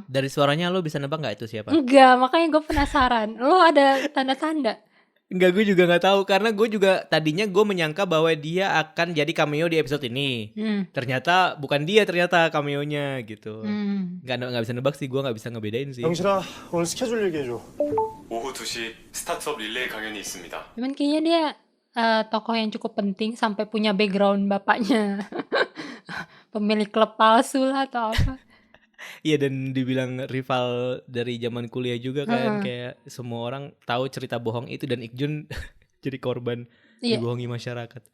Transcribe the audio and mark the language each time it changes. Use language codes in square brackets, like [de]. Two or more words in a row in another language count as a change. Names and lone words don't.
[id] Dari suaranya lo bisa nebak gak itu siapa? Enggak, makanya gue penasaran. Lo ada tanda-tanda? Enggak, gue juga gak tahu. Karena gue juga tadinya gue menyangka bahwa dia akan jadi cameo di episode ini. Ternyata bukan dia, ternyata cameonya gitu. Gak bisa nebak sih, gue gak bisa ngebedain sih. [ko] 영실아, 오늘 스케줄 얘기해줘. 오후 2시 스타트업 릴레이 강연이 있습니다. [id] Cuman kayaknya dia tokoh yang cukup penting sampai punya background bapaknya pemilik klub palsu lah atau apa. Iya, dan dibilang rival dari zaman kuliah juga kan. Kayak semua orang tahu cerita bohong itu, dan Ikjun jadi korban dibohongi masyarakat.